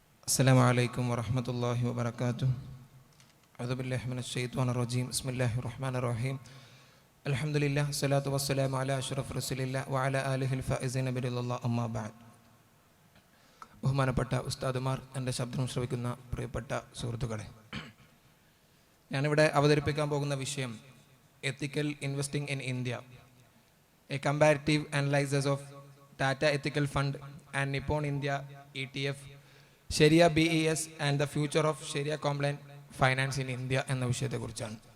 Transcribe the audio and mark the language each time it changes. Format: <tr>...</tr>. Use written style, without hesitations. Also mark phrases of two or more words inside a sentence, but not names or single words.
<ar>السلام عليكم ورحمة الله وبركاته. أعوذ بالله من الشيطان الرجيم. بسم الله الرحمن الرحيم. الحمد لله والصلاة والسلام على أشرف رسول الله وعلى آله الفائزين برضا الله أما بعد.</ar> <ml>ബഹുമാനപ്പെട്ട ഉസ്താദുമാർ, എൻ്റെ ശബ്ദം ശ്രവിക്കുന്ന പ്രിയപ്പെട്ട സുഹൃത്തുക്കളെ, ഞാനിവിടെ അവതരിപ്പിക്കാൻ പോകുന്ന വിഷയം</ml> <en>Ethical Investing in India, a Comparative Analysis of Tata Ethical Fund and Nippon India ETF, Sharia BES and the Future of Sharia Compliant Finance in India</en> <ml>എന്ന വിഷയത്തെക്കുറിച്ചാണ്.</ml>